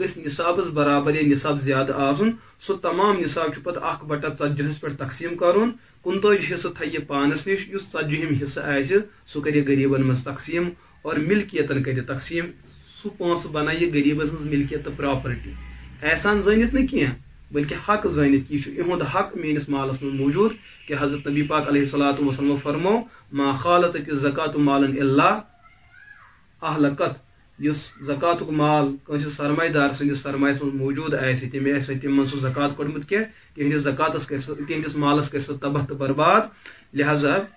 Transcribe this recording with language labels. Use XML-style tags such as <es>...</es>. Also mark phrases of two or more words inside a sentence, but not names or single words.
<ks>گژھِ نصابس برابر یا نصاب زیادٕ آسُن سُہ تمام نصاب چھُ پتہٕ 1/40 پٮ۪ٹھ تقسیٖم کرُن 39 حصہٕ تھایہِ یہِ پانس نِش یُس 40ہِم حصہٕ آسہِ سُہ کرِ غریٖبن منٛز تقسیٖم اور ملکیتن کرِ تقسیٖم سُہ پونٛسہٕ بنایہِ یہِ غریٖبن ہٕنٛز ملکیت تہٕ پراپرٹی احسان زٲنِتھ نہٕ کینٛہہ بلکہِ حق زٲنِتھ یہِ چھُ یِہُنٛد حق میٲنِس مالس منٛز موجود کہ حضرت نبی پاک</ks> <ar>علیہ الصلاۃ وسلم</ar> <ks>فرمو</ks> <ar>ما خالطت الزکات مالن الا</ar> <ks>اہلکت یُس زکاتُک مال کٲنٛسہِ سرمایہِ دار سٕنٛدِس سرمایس منٛز موجود آسہِ تٔمۍ آسہِ نہٕ تِمن منٛز سُہ زکات کوٚڑمُت کینٛہہ تِہنٛدِس زکاتس کرِ سُہ تِہنٛدِس مالس کرِ سُہ تباہ تہٕ برباد لہذا</ks>